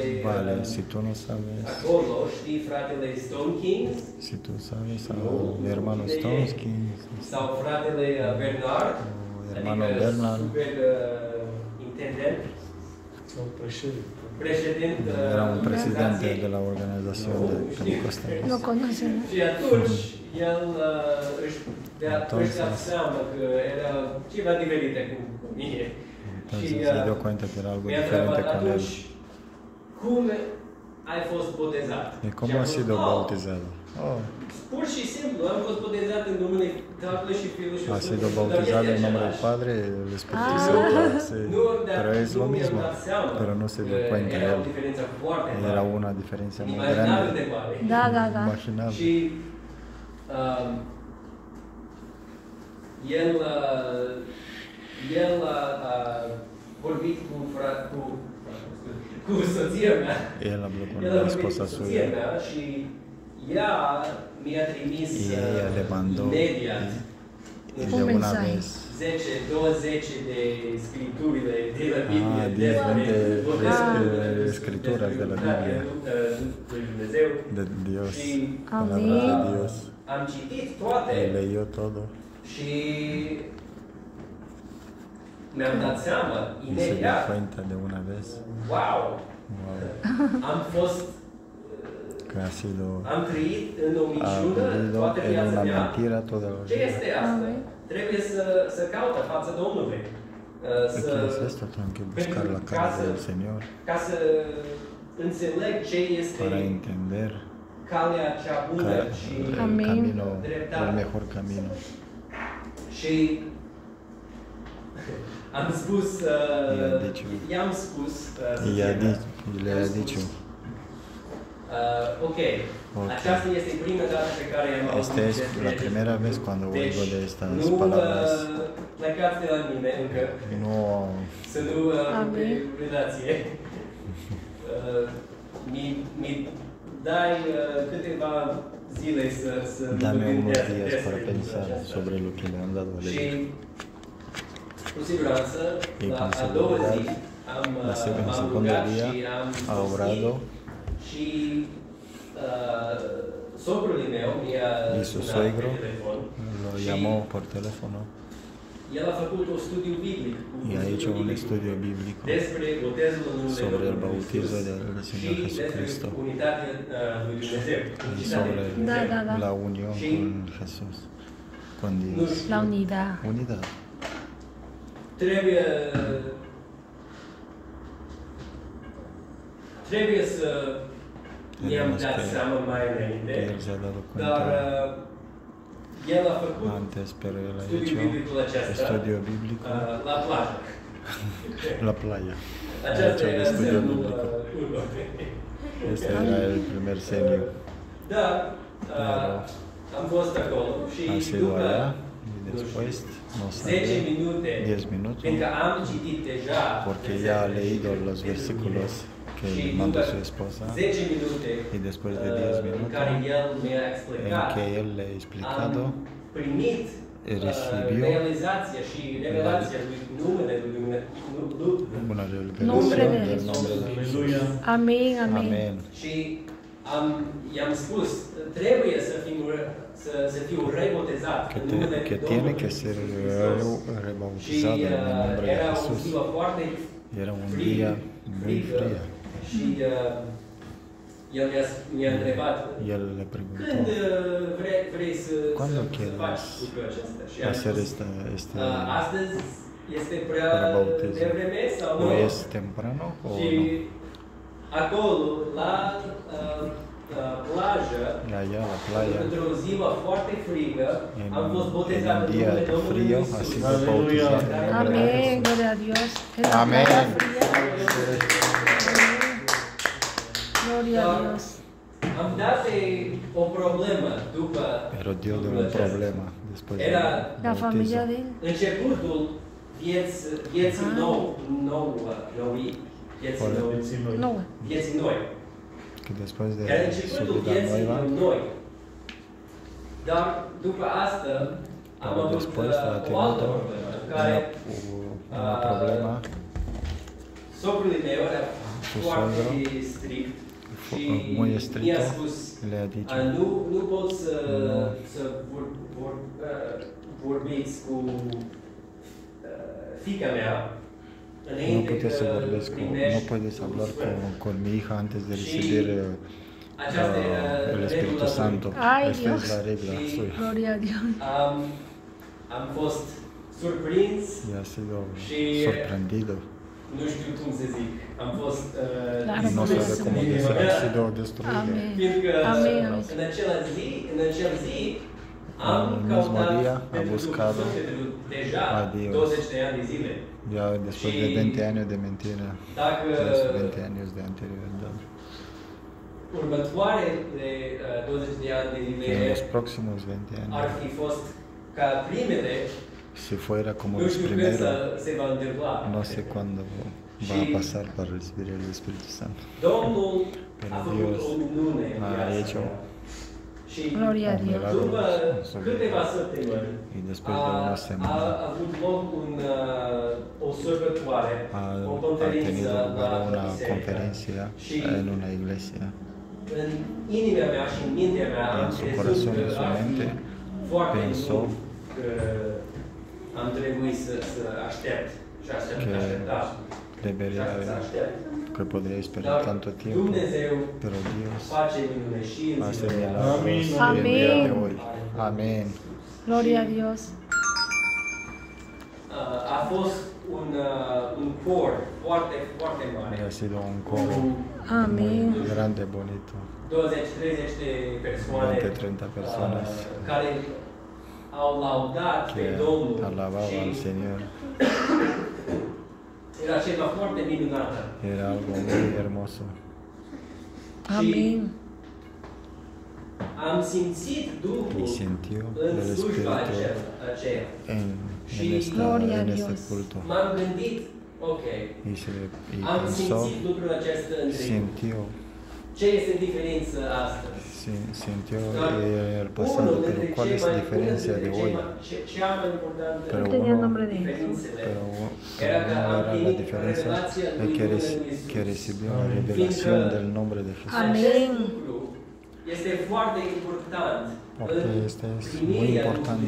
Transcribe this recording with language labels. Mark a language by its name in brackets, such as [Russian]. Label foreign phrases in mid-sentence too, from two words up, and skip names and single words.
[Spanish] vale, si tú no sabes, [Romanian] acolo, știi fratele Stone Kings [Spanish] si tú sabes a mi hermano Stonsky [Romanian] sau fratele Bernard, [Spanish] o hermano Bernard, [Romanian] super intendent, președinte, [Spanish] era un presidente de la organización de Pentecostal. Lo conocen. [Romanian] Și atunci el își dea seama că era ceva diferite cu mine. [Spanish] Entonces se dio cuenta que era algo [Romanian] mi-a [Spanish] diferente [Romanian] întrebat [Spanish] con él. [Romanian] atunci, cum ai fost botezat? [Spanish] ¿Y cómo has sido bautizado? Oh, [Romanian] Pur și simplu, am fost botezat în numele Tatălui și Fiului și [Spanish] ha [Romanian] Sfântului [Spanish] sido [Romanian] Duh. Dar [Spanish] bautizado [Romanian] este [Spanish] en nombre del [Romanian] același. [Spanish] Padre y del Espíritu Santo, sí. Pero es lo [Romanian] Nu mi-am [Spanish] mismo, [Romanian] dat seama [Spanish] pero no se dio [Romanian] că [Spanish] cuenta [Romanian] era o [Spanish] él. [Romanian] diferență foarte [Spanish] Era [Romanian] mare, [Spanish] una diferencia muy [Romanian] inimaginabil de [Spanish] grande, [Romanian] mare. Da, da, da. [Spanish] imaginable. [Romanian] Și el a vorbit cu soția mea. [Spanish] Él habló con [Romanian] El a [Spanish] la [Romanian] vorbit [Spanish] esposa [Romanian] cu soția [Spanish] suya [Romanian] mea și ea mi-a trimis [Spanish] y ella le mandó [Romanian] imediat [Spanish] y Un de una mensaje. vez [Romanian] 10-20 de scripturile de la Biblie, [Spanish] 10, 20 [Romanian] despre [Spanish] escrituras de la Biblia. [Romanian] lui Dumnezeu. [Spanish] de Dios, [Romanian] Și [Spanish] palabras de Dios. [Romanian] am citit toate [Spanish] Él leyó todo [Romanian] și mi-am dat seama [Spanish] y se dio [Romanian] imediat, [Spanish] cuenta de una vez, wow, wow, [Romanian] am fost, [Spanish] que ha sido, [Romanian] am trăit în o [Spanish] ha [Romanian] minciună [Spanish] vivido [Romanian] toată [Spanish] en [Romanian] viața [Spanish] una [Romanian] mea. [Spanish] mentira toda la [Romanian] Ce [Spanish] vida. [Romanian] este asta? Trebuie să caută fața Domnului. [Spanish] ¿Qué es esto? Tengo que buscar la cara del Señor [Romanian] Ca să înțeleg ce este [Spanish] para entender [Romanian] calea cea bună și [Spanish] el Amén. camino, el [Romanian] dreptate. [Spanish] mejor camino. [Romanian] Și am spus, [Spanish] I-a dicho. [Romanian] i-am spus, [Spanish] Y le ha dicho, [Romanian] ok, [Spanish] Ok. [Romanian] aceasta este prima dată pe care am auzit [Spanish] esta es [Romanian] despre [Spanish] la [Romanian] acest [Spanish] primera [Romanian] lucru. [Spanish] vez cuando [Romanian] Deci, [Spanish] oigo de estas [Romanian] nu [Spanish] palabras. [Romanian] plecați de la mine încă, [Spanish] No, [Romanian] să nu Amin. relație. Mi dai câteva zile să [Spanish] dame [Romanian] mă [Spanish] unos [Romanian] gândesc [Spanish] días [Romanian] despre [Spanish] para [Romanian] lucrul [Spanish] pensar [Romanian] acesta. [Spanish] sobre lo que le han dado a [Romanian] Și [Spanish] leer. [Romanian] cu siguranță, [Spanish] Y [Romanian] la [Spanish] con [Romanian] a doua zi [Spanish] seguridad, [Romanian] am [Spanish] el [Romanian] m-am [Spanish] segundo [Romanian] rugat [Spanish] día [Romanian] și am [Spanish] ha orado [Romanian] și socrul meu mi-a [Spanish] y su [Romanian] sunat [Spanish] suegro [Romanian] pe telefon [Spanish] lo [Romanian] și [Spanish] llamó por teléfono [Romanian] el a făcut un studiu biblic [Spanish] y ha hecho un estudio bíblico [Romanian] despre botezul în numele [Spanish] sobre el [Romanian] Domnului [Spanish] bautizo [Romanian] Iisus [Spanish] del [Romanian] și [Spanish] Señor [Romanian] despre [Spanish] Jesucristo [Romanian] unitatea lui Dumnezeu. [Spanish] y [Romanian] Unitatea [Spanish] sobre [Romanian] lui Dumnezeu. Da, da. [Spanish] la unión Sí. con Jesús, con [Romanian] Nu [Spanish] Dios. [Romanian] știu, [Spanish] La unidad. Unidad. [Romanian] trebuie să mi-am [Spanish] Tenemos [Romanian] dat [Spanish] que- [Romanian] seama mai înainte, [Spanish] Él se ha dado [Romanian] dar [Spanish] cuenta [Romanian] el a făcut [Spanish] antes, pero él ha [Romanian] studiul [Spanish] hecho [Romanian] biblicul acesta [Spanish] estudio bíblico [Romanian] la plajă. [Spanish] en la playa. Ha [Romanian] Aceasta [Spanish] hecho el [Romanian] era [Spanish] estudio [Romanian] semnul [Spanish] bíblico. [Romanian] urmă. [Spanish] Este era el primer senio. [Romanian] Dar [Spanish] Pero [Romanian] am fost acolo și [Spanish] ha sido [Romanian] după [Spanish] allá y [Romanian] nu [Spanish] después [Romanian] știu, [Spanish] no [Romanian] 10 [Spanish] sabe [Romanian] minute, [Spanish] 10 minutos, [Romanian] pentru că am citit deja [Spanish] porque [Romanian] versetele [Spanish] ya ha leído [Romanian] despre [Spanish] los versículos que [Romanian] și [Spanish] le mandó [Romanian] după [Spanish] su esposa [Romanian] 10 minute [Spanish] y después de 10 [Romanian] în [Spanish] minutos [Romanian] care el mi-a [Spanish] en [Romanian] explicat, [Spanish] que él le ha explicado, [Romanian] am primit [Spanish] recibió [Romanian] realizația și revelația lui numele lui Dumnezeu. [Spanish] una Nombre revelación de del nombre de Jesús. Amén, amén. Amén. [Romanian] Și i-am spus, trebuie să fiu rebotezat în numele [Spanish] Que tiene [Romanian] Domnului [Spanish] que ser [Romanian] Hristos. Și [Spanish] rebautizado en el nombre de [Romanian] era o [Spanish] Jesús. [Romanian] ziua foarte [Spanish] Era un día muy fría [Romanian] și el mi-a întrebat, [Spanish] y él le preguntó, [Romanian] când vrei să [Spanish] ¿Cuándo [Romanian] faci [Spanish] quieres [Romanian] lucrul acesta? Și am [Spanish] hacer [Romanian] spus, [Spanish] esta [Romanian] astăzi este prea [Spanish] para bautismo? [Romanian] devreme sau nu? [Spanish] ¿O es temprano o [Romanian] Și [Spanish] no? [Romanian] acolo, plajă, [Spanish] allá la playa, [Romanian] într-o zi foarte frigă, am fost [Spanish] en [Romanian] botezat [Spanish] un [Romanian] în [Spanish] día [Romanian] numele Domnului [Spanish] frío, [Romanian] Iisus. [Spanish] ha sido bautizado en el nombre de Amén, Jesús. gloria a Dios. En la Amén. playa fría. Gloria a Dios. [Romanian] Am dat de o problemă după [Spanish] Pero dio de un problema después del [Romanian] Era [Spanish] La familia bautizo. de él. [Romanian] începutul vieții [Spanish] No. [Romanian] vieții noi. [Spanish] Que después de [Romanian] Era [Spanish] su [Romanian] începutul [Spanish] vida [Romanian] vieții [Spanish] nueva, [Romanian] noi. Dar după asta am [Spanish] pero [Romanian] avut [Spanish] después ha [Romanian] o altă [Spanish] tenido [Romanian] problemă în care [Spanish] una problema, [Romanian] socrul meu era [Spanish] Su [Romanian] foarte [Spanish] suegro [Romanian] strict și [Spanish] muy [Romanian] mi-a [Spanish] estricto, [Romanian] spus [Spanish] le ha dicho, [Romanian] nu pot să Nu. vorbiți cu fiica mea [Spanish] no [Romanian] înainte [Spanish] puedes [Romanian] că [Spanish] hablar [Romanian] primești [Spanish] no puedes hablar [Romanian] Duhul Sfânt. [Spanish] con mi hija antes de Sí. recibir [Romanian] Aceasta era [Spanish] el Espíritu [Romanian] regula lui. [Spanish] Santo. Ay, Esta Dios. es la regla Sí. suya. Gloria a Dios. [Romanian] Am fost surprins, [Spanish] Y ha sido Sí. sorprendido. [Romanian] nu știu cum să zic, am fost [Spanish] Claro, No por sabe eso. cómo decir, ha sido destruido. Amén. [Romanian] fiindcă [Spanish] Amén. [Romanian] în acel zi am [Spanish] În mismo [Romanian] căutat [Spanish] día a [Romanian] pentru [Spanish] buscado [Romanian] Duhul Sfânt pentru deja [Spanish] a Dios. [Romanian] 20 de ani de zile. [Spanish] Ya después de Sí. 20 años de mentira, [Romanian] Dacă [Spanish] los 20 años de anterioridad, [Romanian] următoarele 20 de ani de [Spanish] en [Romanian] zile [Spanish] los próximos 20 [Romanian] ar [Spanish] años, [Romanian] fi fost ca primele, [Spanish] si fuera como [Romanian] nu [Spanish] los [Romanian] știu când [Spanish] primeros, [Romanian] se va întâmpla. [Spanish] no sé cuándo va a pasar para recibir el Espíritu Santo. [Romanian] Domnul [Spanish] Pero [Romanian] a făcut [Spanish] Dios [Romanian] o minune în [Spanish] ha [Romanian] viața [Spanish] hecho [Romanian] mea. Și [Spanish] Gloria a un Dios. milagro [Romanian] după [Spanish] sobre [Romanian] câteva [Spanish] mí. [Romanian] săptămâni [Spanish] Y después de [Romanian] a [Spanish] una semana [Romanian] avut loc o sărbătoare, o [Spanish] ha [Romanian] conferință [Spanish] tenido lugar [Romanian] la [Spanish] una [Romanian] biserică. [Spanish] conferencia [Romanian] Și [Spanish] en una iglesia. [Romanian] în inima mea și în mintea mea [Spanish] En [Romanian] am [Spanish] su [Romanian] crezut [Spanish] corazón, [Romanian] că [Spanish] en su [Romanian] ar fi [Spanish] mente, [Romanian] foarte [Spanish] pensó [Romanian] mult că am trebuit să aștept și [Spanish] que [Romanian] aștepta și [Spanish] debería [Romanian] să aștept. [Spanish] que podría esperar [Romanian] Dar [Spanish] tanto tiempo, [Romanian] Dumnezeu [Spanish] pero Dios [Romanian] face minune și în [Spanish] hace [Romanian] zilele [Spanish] milagros [Romanian] astea. [Spanish] y el día de Amén. hoy. Amén. Gloria a Dios. [Romanian] A fost un cor foarte, foarte [Spanish] Y [Romanian] mare. [Spanish] ha sido un coro Amén. muy grande, bonito. [Romanian] 20-30 de persoane [Spanish] 20-30 personas [Romanian] care au laudat pe [Spanish] que [Romanian] Domnul [Spanish] alababa al [Romanian] și [Spanish] Señor. [Romanian] era ceva foarte minunat. [Spanish] Era algo muy hermoso. Amén. [Romanian] Am simțit Duhul [Spanish] Y sintió [Romanian] în [Spanish] el [Romanian] slujba [Spanish] Espíritu [Romanian] aceea. [Spanish] en, Gloria a en este Dios. culto. [Romanian] M-am gândit, ok, [Spanish] Y [Romanian] am [Spanish] pensó, [Romanian] simțit lucrul acesta în trecut. [Spanish] sintió, [Romanian] Ce este diferența astăzi? [Spanish] sintió [Romanian] Dar [Spanish] el pasado, [Romanian] unul [Spanish] pero [Romanian] dintre [Spanish] ¿cuál [Romanian] cei [Spanish] es [Romanian] mai- [Spanish] la diferencia [Romanian] unul [Spanish] de [Romanian] dintre [Spanish] hoy? [Romanian] cea mai importantă [Spanish] Pero Tenía el uno, nombre de Jesús. [Romanian] diferențele [Spanish] pero [Romanian] era că [Spanish] uno [Romanian] am [Spanish] era la [Romanian] primit [Spanish] diferencia [Romanian] revelația [Spanish] es [Romanian] lui [Spanish] que, [Romanian] Domnului Iisus. [Spanish] que recibió la revelación del nombre de Jesús. Amén. [Romanian] Acest lucru este foarte important [Spanish] Porque [Romanian] în [Spanish] este es muy [Romanian] primirea [Spanish] importante